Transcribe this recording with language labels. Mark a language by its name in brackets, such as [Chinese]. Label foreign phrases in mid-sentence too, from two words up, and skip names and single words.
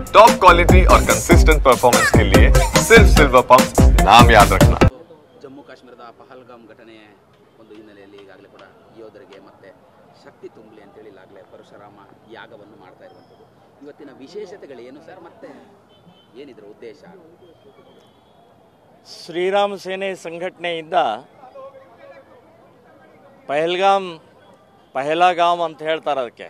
[English] top quality [Hindi] और [English] consistent performance [Hindi] के लिए सिर्फ सिल्वर पंप नाम याद रखना। [Kannada] ಜಮ್ಮು ಕಾಶ್ಮೀರದ ಪಹಲ್ಗಾಮ್ ಘಟನೆ ಒಂದು ಹಿನ್ನೆಲೆಯಲ್ಲಿ ಈಗಾಗಲೇ ಕೂಡ ಯೋಧರಿಗೆ ಮತ್ತೆ ಶಕ್ತಿ ತುಂಬಲಿ ಅಂತೇಳಿ ಈಗಾಗಲೇ ಪರಶುರಾಮ ಯಾಗವನ್ನು ಮಾಡ್ತಾ ಇರುವಂಥದ್ದು. ಇವತ್ತಿನ ವಿಶೇಷತೆಗಳೇನು ಸರ್, ಮತ್ತೆ ಏನಿದ್ರ ಉದ್ದೇಶ? ಶ್ರೀರಾಮ ಸೇನೆ ಸಂಘಟನೆಯಿಂದ ಪಹಲಗಾಮ್ ಅಂತ ಹೇಳ್ತಾರೆ ಅದಕ್ಕೆ.